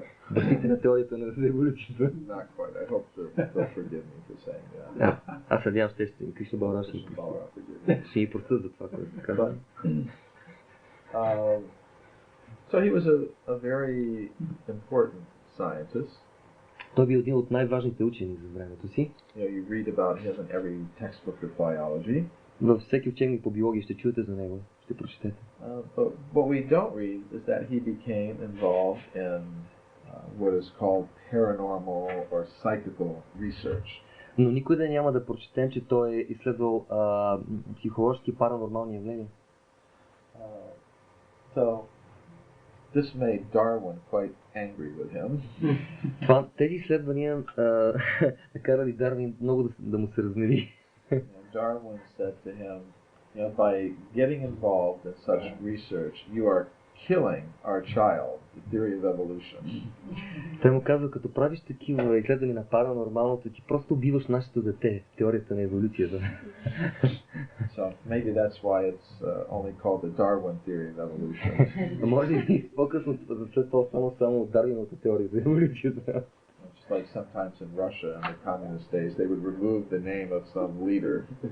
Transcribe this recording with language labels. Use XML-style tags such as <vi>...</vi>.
<bg>Бащите на теорията на еволюцията.</bg> <en>Not quite. I hope they'll forgive me for saying that.</en> <bg>Аз надявам се, че Кришна Баларама ще ни простят за това, което казва.</bg> <en>So he was a very important scientist.</en> <bg>Той бил един от най-важните учени за времето си.</bg> <en>You read about him in every textbook of biology.</en> <bg>Във всеки учебник по биология ще чуете за него, ще прочетете.</bg> <en>But what we don't read is that he became involved in what is called paranormal or psychical research.</en> <bg>Но никой да няма да прочетем, че той е изследвал психологически паранормални явления.</bg> <en>So this made Darwin quite angry with him.</en> <bg>Тези изследвания накарали Дарвин много да му се разгневи.</bg> <en>Darwin said to him, by getting involved in such research, you are killing our child, the theory of evolution.</en> <bg>Той му казва, като правиш такива изследвания на паранормалното, ти просто убиваш нашето дете, теорията на еволюцията.</bg> <en>So maybe that's why it's only called the Darwin theory of evolution.</en> <bg>Може би по-късно след това стана само Дарвиновата теория за еволюцията.</bg> <en>Just like sometimes in Russia in the communist days, they would remove the name of some leader.</en>